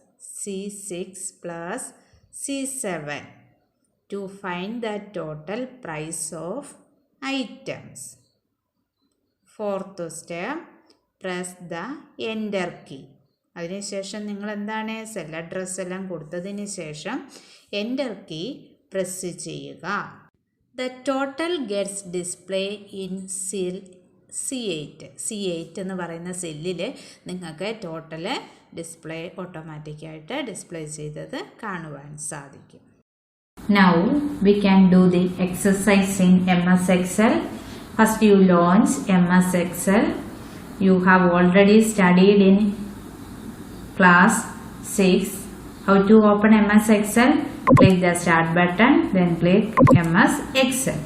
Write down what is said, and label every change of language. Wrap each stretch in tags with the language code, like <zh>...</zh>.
<en>C6 plus C7 to find the total price of items. Fourth step, press the enter key.</en> <ml>അതിനുശേഷം നിങ്ങൾ എന്താണ് cell address എല്ലാം കൊടുത്തതിന് ശേഷം എൻ്റർ കീ പ്രസ് ചെയ്യുക.</ml> <en>the total gets display in cell C8</en> <ml>എന്ന് പറയുന്ന സെല്ലിൽ നിങ്ങൾക്ക് ടോട്ടൽ ഡിസ്പ്ലേ ഓട്ടോമാറ്റിക്കായിട്ട് ഡിസ്പ്ലേ ചെയ്തത് കാണുവാൻ സാധിക്കും.</ml> <en>Now we can do the exercise in MS Excel. First you launch MS Excel. You have already studied in class 6 how to open MS Excel. Click the start button, then click MS Excel.</en>